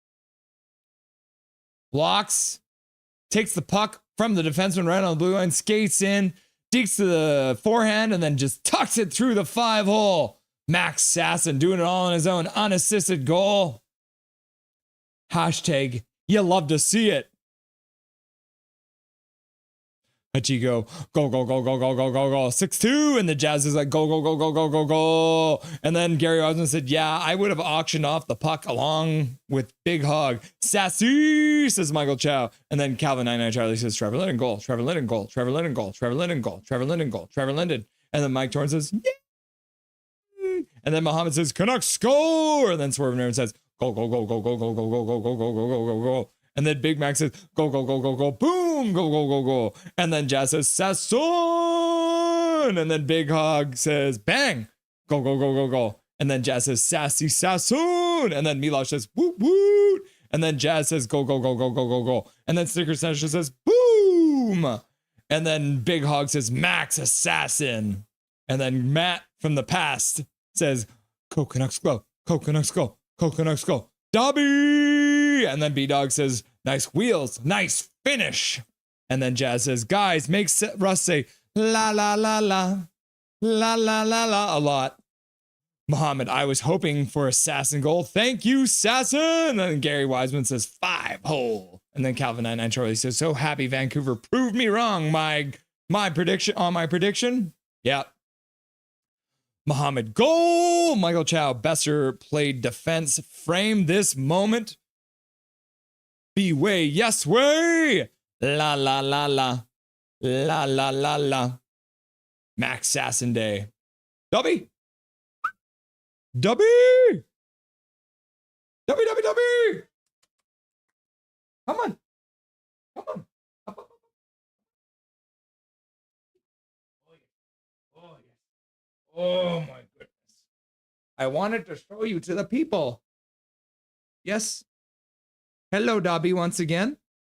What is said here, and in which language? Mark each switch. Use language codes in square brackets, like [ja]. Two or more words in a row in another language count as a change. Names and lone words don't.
[en] Blocks, takes the puck from the defenseman right on the blue line, skates in, dekes to the forehand, and then just tucks it through the 5-hole. Max Sasson doing it all on his own, unassisted goal. Hashtag, you love to see it. Hachigo, go, go, go, go, go, go, go, go. 6-2. And the Jazz is like, go, go, go, go, go, go, go. And then Gary Osmond said, yeah, I would have auctioned off the puck along with Big Hog. Sassy, says Michael Chow. And then Calvin 99 Charlie says, Trevor Linden goal, Trevor Linden goal, Trevor Linden goal, Trevor Linden goal, Trevor Linden goal, Trevor Linden. And then Mike Torrance says, yeah. And then Muhammad says, Canucks score. And then Swerve Nerd says, go, go, go, go, go, go, go, go, go, go, go, go, go, go, go. And then Big Mac says, go, go, go, go, go, boom, go, go, go, go. And then Jazz says, Sasson. And then Big Hog says, bang, go, go, go, go, go. And then Jazz says, sassy Sasson. And then Milosh says, woot, woot. And then Jazz says, go, go, go, go, go, go, go. And then Sticker Session says, boom. And then Big Hog says, Max Assassin. And then Matt from the past says, go, Canucks go, go, Canucks go, go, Canucks go. Dobby! And then B-Dog says, nice wheels, nice finish. And then Jazz says, guys, make Russ say, la, la, la, la, la, la, la, la, a lot. Muhammad, I was hoping for a Sasson goal. Thank you, Sasson. And then Gary Wiseman says, 5-hole. And then Calvin 99 Charlie says, so happy Vancouver proved me wrong. My prediction on my prediction. Yep. Muhammad, goal. Michael Chow, Besser played defense. Frame this moment. Be way, yes way. La la la la. La la la la. Max Sasson Day. Dubby. Dubby. Dubby, Dubby, Dubby. Come on. Come on. Up, up, up. Oh, yeah. Oh, yeah. Oh, my goodness. I wanted to show you to the people. Yes. Hello, Dobby, once again.